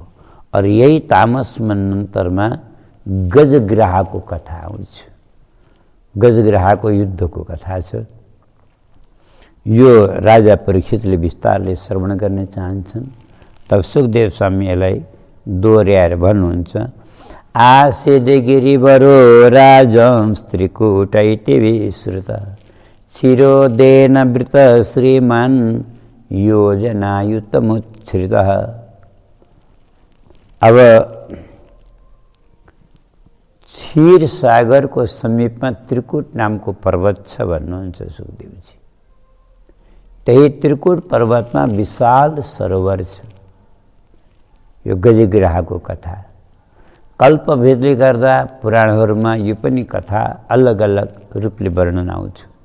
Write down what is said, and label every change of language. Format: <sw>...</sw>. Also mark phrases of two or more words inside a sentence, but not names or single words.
<ne>और यही तामस मन्वन्तरमा गजग्राहको कथा आउँछ। गजग्राहको युद्धको कथा छ। यो राजा परीक्षितले विस्तारले श्रवण गर्न चाहन्छन्। तब सुखदेव स्वामी यसलाई दोहोर्याएर भन्नुहुन्छ।</ne> <sa>आसीद गिरिवरो राजं त्रिकुटैति विश्रुत क्षीरोदेन वृत श्रीमान् योजनायुतमुच्छ्रितः।</sa> <ne>अब क्षीर सागरको समीपमा त्रिकुट नामको पर्वत छ भन्नुहुन्छ सुखदेवजी। त्यही त्रिकुट पर्वतमा विशाल सरोवर छ। यो गजग्राहको कथा कल्पभेदले गर्दा पुराणहरूमा यो पनि कथा अलग अलग रूपले वर्णन आउँछ।</ne>